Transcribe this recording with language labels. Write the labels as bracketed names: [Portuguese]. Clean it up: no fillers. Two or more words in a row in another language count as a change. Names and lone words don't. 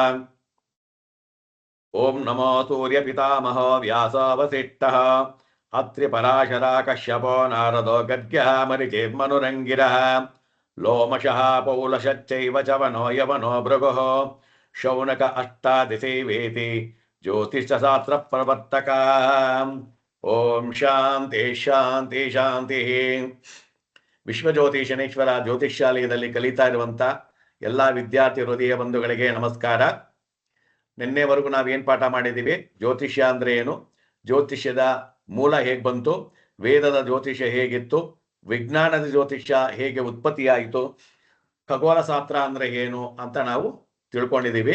[Sanskrit] ओम नमो सूर्यपितामहो व्यासवसिष्ठः अत्रिपराशरा कश्यपो नारदो गद्यः मरिचेर्मनुरङ्गिरः लोमशः पौलशश्चैव चवनो यवनो भृगुः शौनक अष्टादशैवेति ज्योतिषशास्त्रप्रवर्तकाः। ओम ಶಾಂತಿ ಶಾಂತಿ ಶಾಂತಿ. [Kannada] ವಿಶ್ವಜ್ಯೋತಿಷನೇಶ್ವರ ಜ್ಯೋತಿಷ್ಯಾಲಯದಲ್ಲಿ ಕಲಿತಾ ಇರುವಂತ ಎಲ್ಲಾ ವಿದ್ಯಾರ್ಥಿ ಹೃದಯ ಬಂಧುಗಳಿಗೆ ನಮಸ್ಕಾರ. ನಿನ್ನೆವರೆಗೂ ನಾವೇನು ಪಾಠ ಮಾಡಿದ್ದೀವಿ, ಜ್ಯೋತಿಷ್ಯ ಅಂದ್ರೆ ಏನು, ಜ್ಯೋತಿಷ್ಯದ ಮೂಲ ಹೇಗೆ ಬಂತು, ವೇದದ ಜ್ಯೋತಿಷ್ಯ ಹೇಗಿತ್ತು, ವಿಜ್ಞಾನದ ಜ್ಯೋತಿಷ್ಯ ಹೇಗೆ ಉತ್ಪತ್ತಿಯಾಯಿತು, ಖಗೋಳ ಶಾಸ್ತ್ರ ಅಂದ್ರೆ ಏನು ಅಂತ ನಾವು ತಿಳ್ಕೊಂಡಿದ್ದೀವಿ.